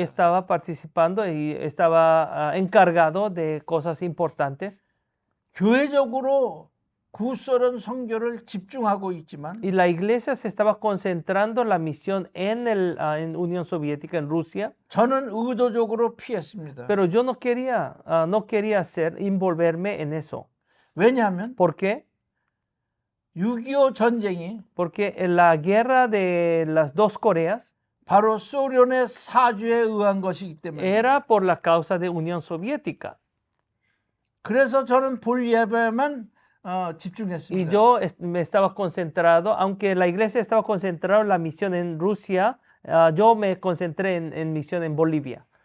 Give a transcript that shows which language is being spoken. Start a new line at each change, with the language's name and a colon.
Spanish: y estaba participando y estaba encargado de cosas importantes.
Korean: 교회적으로 구소련 선교를 집중하고 있지만
Spanish: Y la iglesia se estaba concentrando la misión en Unión Soviética, en Rusia,
Korean: 저는 의도적으로 피했습니다.
Spanish: pero yo no quería envolverme en eso.
Korean: 왜냐하면
Spanish: ¿Por qué?
Korean: 6.25 전쟁이
Spanish: Porque en la guerra de las dos Coreas
Korean: 바로 소련의 사주에 의한 것이기 때문에
Spanish: era por la causa de Unión Soviética.
Korean: 그래서 저는 볼리비아에만
Spanish: Y
Korean: 집중했습니다.
Spanish: yo me estaba concentrado, aunque la iglesia estaba concentrada en la misión en Rusia, yo me concentré en misión en Bolivia.